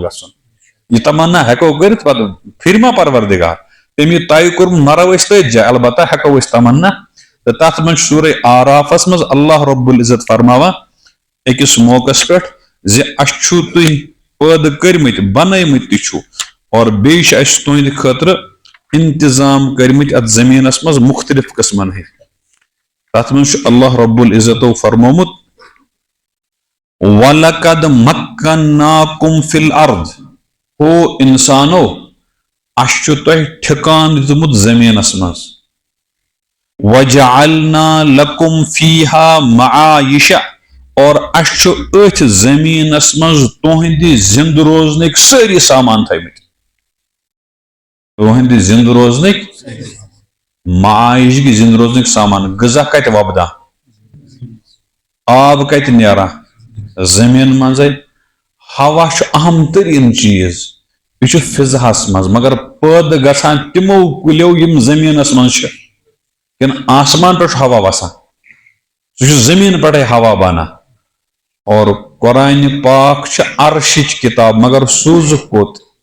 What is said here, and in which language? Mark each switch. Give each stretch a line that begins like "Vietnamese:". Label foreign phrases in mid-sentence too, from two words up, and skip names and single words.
Kashmiri: گژھُن یہ تمنا ہٮ۪کو کٔرِتھ پتہٕ پھِرِ ما پروردگار تٔمۍ یہِ طے کوٚرمُت مرو أسۍ تٔتھۍ جایہِ البتہ ہٮ۪کو أسۍ تمنا تہٕ تتھ منٛز چھُ سورے آرافس منٛز اللہ رب العزت فرماوان أکِس موقعس پٮ۪ٹھ زِ اَسہِ چھُو تُہۍ پٲدٕ کٔرمٕتۍ بنٲومٕتۍ تہِ چھُو اور بیٚیہِ چھِ اَسہِ تُہنٛدِ خٲطرٕ انتظام کٔرمٕتۍ اتھ زٔمیٖنس منٛز مُختلف قٕسمن ہٕنٛدۍ تتھ منٛز چھُ اللہ رب العزتو فرمومُت
Arabic: وَلَقَدْ مَكَّنَّاكُمْ فِي الْأَرْضِ
Kashmiri: او انسانو اَسہِ چھُ تۄہہِ ٹھِکان دیُتمُت زٔمیٖنس منٛز
Arabic: وَجَعَلْنَا لَكُمْ فِيهَا مَعَايِشَ
Kashmiri: اور اَسہِ چھُ أتھۍ زٔمیٖنس منٛز تُہنٛدِ زِنٛدٕ روزنٕکۍ سٲری سامان تھٲومٕتۍ تُہنٛدِ زِنٛدٕ روزنٕکۍ معاش گٔے زِنٛدٕ روزنٕکۍ سامان غذا کتہِ وۄپدان آب کتہِ نیران زٔمیٖن منٛزے ہوا چھُ اہم تریٖن چیٖز یہِ چھُ فضاہس منٛز مگر پٲدٕ گژھان تِمو کُلیو یِم زٔمیٖنس منٛز چھِ کِنہٕ آسمان پٮ۪ٹھ چھُ ہوا وسان سُہ چھُ زٔمیٖن پٮ۪ٹھے ہوا بنان اور قرآنِ پاک چھِ عرشٕچ کِتاب مگر سوٗزُکھ کوٚت